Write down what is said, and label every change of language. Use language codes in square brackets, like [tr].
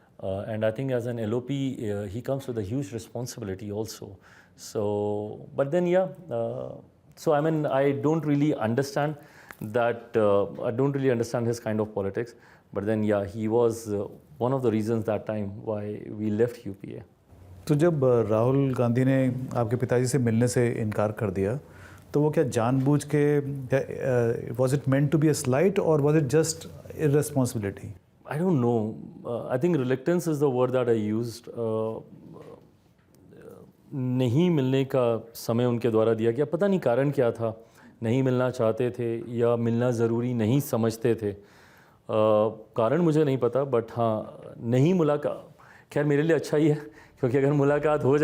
[en] And I think as an LOP, he comes with a huge responsibility also. So, but then yeah, so I don't really understand that, I don't really understand his kind of politics. But then yeah, he was one of the reasons that time why we left UPA. [hi] तो जब राहुल गांधी ने आपके पिताजी से मिलने से इनकार कर दिया, तो वो क्या जानबूझ के, [en] was it meant to be a slight or was it just irresponsibility? I don't know. I think reluctance is the word that I used. [hi] नहीं मिलने का समय उनके द्वारा दिया गया, पता नहीं कारण क्या था, नहीं मिलना चाहते थे या मिलना ज़रूरी नहीं समझते थे, कारण मुझे नहीं पता. बट हाँ, नहीं मुलाकात, खैर मेरे लिए अच्छा ही है, क्योंकि अगर मुलाकात हो जाती तो शायद एनडीए में आने के लिए पापा को कन्विंस करना मुश्किल होता.